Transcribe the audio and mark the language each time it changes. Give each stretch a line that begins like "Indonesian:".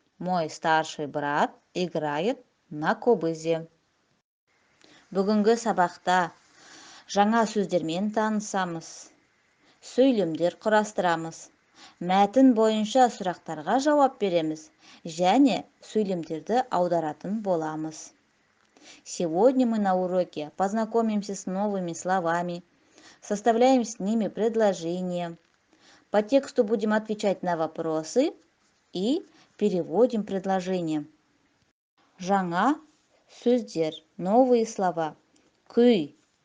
Russian: Мой старший брат играет на кобызе.
Kazakh: Бүгінгі сабақта жаңа сөздермен танысамыз. Сөйлемдер құрастырамыз. Мәтін бойынша сұрақтарға жауап береміз және сөйлемдерді аударатын боламыз.
Russian: Сегодня мы на уроке познакомимся с новыми словами, составляем с ними предложения. По тексту будем отвечать на вопросы и переводим предложения.
Kazakh: Жаңа сөздер,
Russian: новые слова.
Kazakh: Күй.